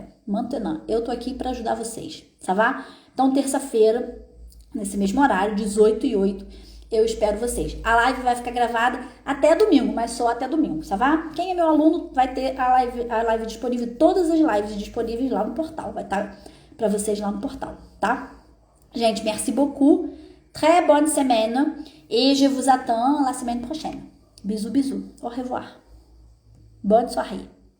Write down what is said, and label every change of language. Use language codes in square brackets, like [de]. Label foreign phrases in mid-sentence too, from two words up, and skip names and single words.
[fr] Maintenant, eu [pt] tô aqui para ajudar vocês, tá bom? Então, terça-feira, nesse mesmo horário, 18h08, eu espero vocês. A live vai ficar gravada até domingo, mas só até domingo, tá bom? Quem é meu aluno vai ter a live disponível, todas as lives disponíveis lá no portal. Vai estar para vocês lá no portal, tá? Gente, [fr] merci beaucoup. Très bonne semaine. Et je vous attends la semaine prochaine. Bisous, bisous. Au revoir. Bonne soirée.